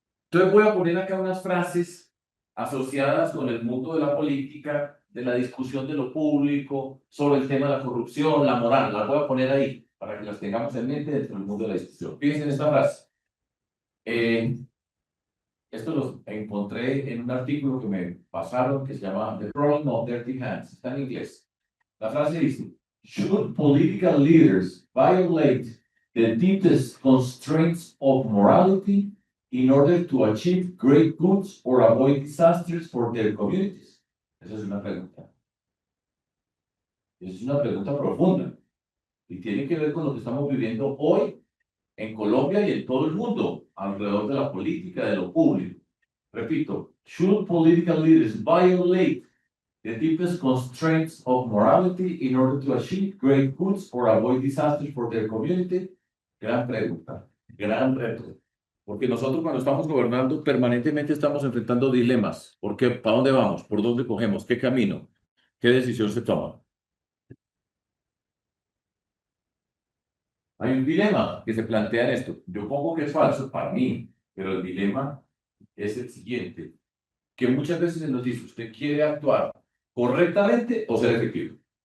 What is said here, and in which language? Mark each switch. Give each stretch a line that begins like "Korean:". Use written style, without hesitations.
Spanish: Entonces voy a poner acá unas frases asociadas con el mundo de la política, de la discusión de lo público, sobre el tema de la corrupción, la moral. Las voy a poner ahí para que las tengamos en mente dentro del mundo de la discusión. Fíjense en esta frase. Esto lo encontré en un artículo que me pasaron que se llama The Problem of Dirty Hands. Está en inglés. La frase dice,
English: should political leaders violate the deepest constraints of morality in order to achieve great goods or avoid disasters for their communities?
Spanish: Esa es una pregunta. Es una pregunta profunda y tiene que ver con lo que estamos viviendo hoy en Colombia y en todo el mundo, alrededor de la política, de lo público. Repito,
English: should political leaders violate the deepest constraints of morality in order to achieve great goods or avoid disasters for their community?
Spanish: Gran pregunta, gran reto. Porque nosotros cuando estamos gobernando permanentemente estamos enfrentando dilemas. ¿Por qué? ¿Para dónde vamos? ¿Por dónde cogemos? ¿Qué camino? ¿Qué decisión se toma? Hay un dilema que se plantea en esto. Yo pongo que es falso para mí, pero el dilema es el siguiente, que muchas veces se nos dice, ¿usted quiere actuar correctamente o ser efectivo?